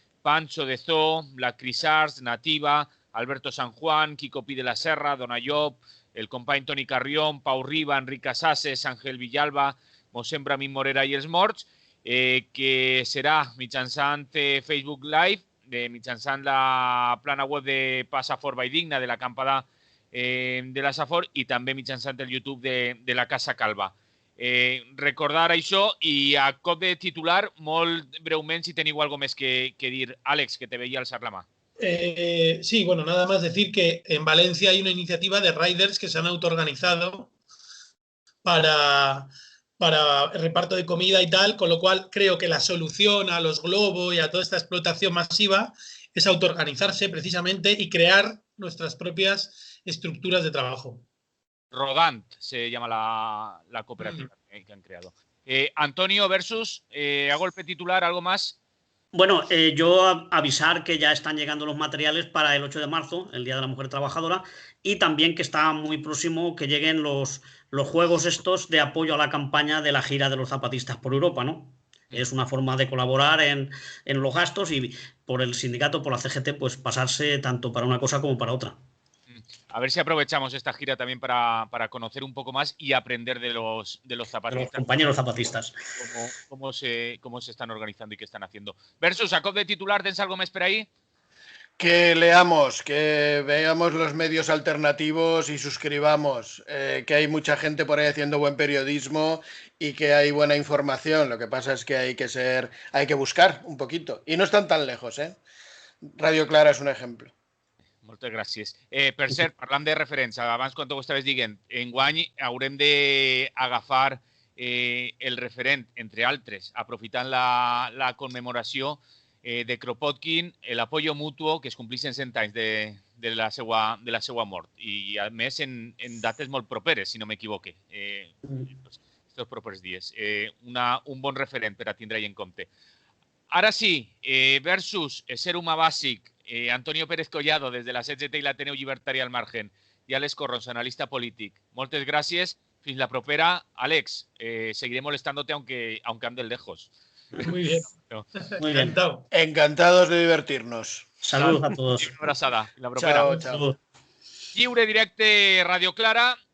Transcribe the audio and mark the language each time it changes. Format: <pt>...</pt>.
<ca>Pancho de Zoo, Black Crisars, Nativa, Alberto San Juan, Quico Pi de la Serra, Dona Llop, el company Toni Carrión, Pau Riba, Enric Casasses, Àngel Villalba, mossèn Bramín Morera i els Morts, que serà mitjançant Facebook Live, mitjançant la plana web de Passafort Valldigna, de l'acampada de la Safor, i també mitjançant el YouTube de la Casa Calva. Recordar això i a cop de titular, molt breument, si teniu alguna més que dir. Àlex, que te veia alçar la mà.</ca> <es>Sí, bueno, nada más decir que en Valencia hay una iniciativa de riders que se han autoorganizado para el reparto de comida y tal, con lo cual creo que la solución a los globos y a toda esta explotación masiva es autoorganizarse precisamente y crear nuestras propias estructuras de trabajo. Rodant se llama la cooperativa que han creado. Antonio versus, a golpe titular, ¿algo más? Bueno, yo avisar que ya están llegando los materiales para el 8 de marzo, el Día de la Mujer Trabajadora, y también que está muy próximo que lleguen los juegos estos de apoyo a la campaña de la gira de los zapatistas por Europa, ¿no? Es una forma de colaborar en los gastos y por el sindicato, por la CGT, pues pasarse tanto para una cosa como para otra. a ver si aprovechamos esta gira también para conocer un poco más y aprender de los zapatistas. De los compañeros zapatistas. Cómo se están organizando y qué están haciendo.</es> <ca>Versus, a cop de titular, tens algo més per ahí?</ca> <es>Que leamos, que veamos los medios alternativos y suscribamos, que hay mucha gente por ahí haciendo buen periodismo y que hay buena información. Lo que pasa es que hay que buscar un poquito. Y no están tan lejos, ¿eh? Radio Clara</es> <ca>és un exemple. Moltes gràcies. Per cert, parlant de referents, abans quan ho estaves dient, enguany haurem d'agafar el referent, entre altres, aprofitant la commemoració de Kropotkin, l'apoyo mutuo, que es complixen 100 anys de la seva mort. I, a més, en dates molt properes, si no m'equivoque, estos propers dies. Un bon referent per a tindre-hi en compte. Ara sí, versus ser humà bàsic, Antonio Pérez Collado, des de la CGT i l'Ateneu Llibertari al Margen, i Àlex Corrons, analista polític. Moltes gràcies. Fins la propera.</ca> <es>Àlex, seguiré molestándote aunque ande lejos. Muy bien. No. Muy bien. Encantado. Encantados de divertirnos. Saludos a todos.</es> <ca>Una abraçada. Fins la propera.</ca> <es>Chao, chao.</es> <ca>Lliure directe Radio Clara.</ca>